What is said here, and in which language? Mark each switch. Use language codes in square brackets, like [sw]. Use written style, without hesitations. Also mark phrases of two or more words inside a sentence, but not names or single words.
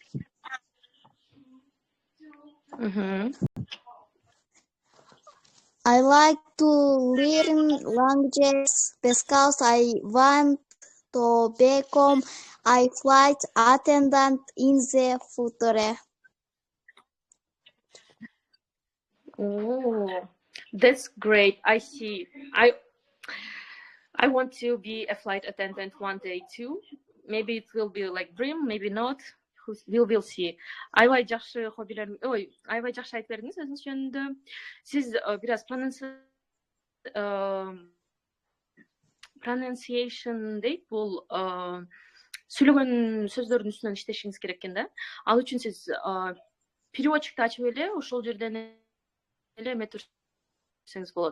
[en] I like to learn languages because I want to become a flight attendant in the future. Oh, that's great. I see. I want to be a flight attendant one day too. Maybe it will be like dream, maybe not. We will see. [ky] Аябай жакшы хоббилер, аябай жакшы айтып бердиңиз өзүңүз жөнүндө. Сиз бир аз pronunciation дейт, бул сүйлөгөн сөздөрдүн үстүнөн иштешиңиз керек экен да. Ал үчүн сиз переводчикти ачып эле ошол жерден эле эметирсеңиз болот.